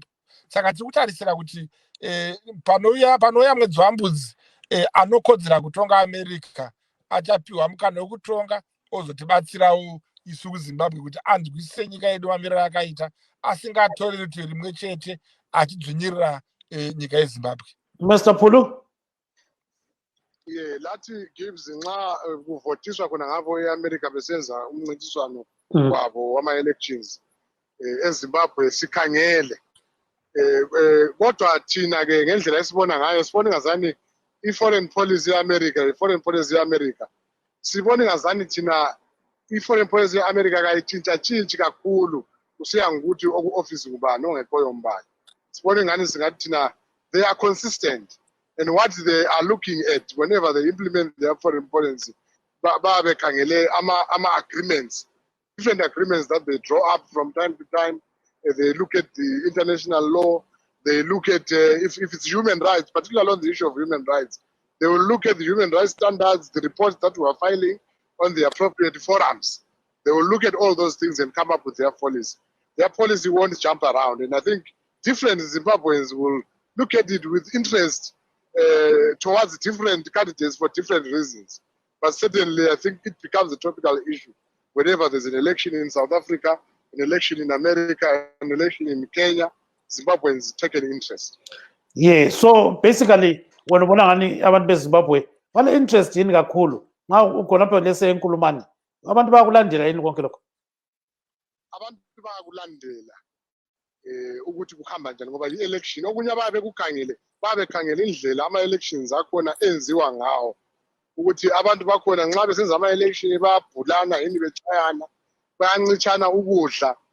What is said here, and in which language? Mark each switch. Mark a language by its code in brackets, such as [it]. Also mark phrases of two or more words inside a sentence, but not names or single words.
[sn] Saka tiri kutarisira kuti panouya mwedzi wambudzi anokodzera kutonga America achapiwa mukana wekutonga ozotibatsirawo isu kuZimbabwe kuti anzwisise nyika yedu mamiriro akaita, asingatoreri kuti rimwe chete achidzvinyirira nyika yeZimbabwe. [nd] Mr. Pulu? Lathi Gibbs nxa kuvotiswa khona ngabo eAmerica besenza umncintiswano wabo wama-elections eZimbabwe sikhangele. Kodwa thina ke ngendlela esibona ngayo sibona ngazani i- [en] foreign policy [nd] ye-America sibona ngazani thina i- [en] foreign policy [nd] ye-America kayitshintshatshintshi kakhulu kusiya ngokuthi oku-office ngubani ongekhoyo mbani. Sibona ngani singathi thina [en] they are consistent and what they are looking at whenever they implement their foreign policy babekhangele ama-agreements, different agreements that they draw up from time to time. They look at the international law. They look at if it's human rights, particularly on the issue of human rights. They will look at the human rights standards, the reports that we are filing on the appropriate forums. They will look at all those things and come up with their policy. Their policy won't jump around. And I think different Zimbabweans will look at it with interest towards different candidates for different reasons. But certainly, I think it becomes a topical issue whenever there's an election in South Africa, an election in America, an election in Kenya. Zimbabweans take an interest. Yeah, so basically, when [nd] abantu beZimbabwe bale interest yini kakhulu nxa ukhona lapho lese enkulumani abantu bayakulandela yini konke lokho? Abantu bayakulandela ukuthi kuhamba njani ngoba i-election okunye babekhangele indlela ama-elections akhona enziwa ngawo ukuthi abantu bakhona nxa besenza ama-election bayabhulana yini betshayana bayancitshana ukudla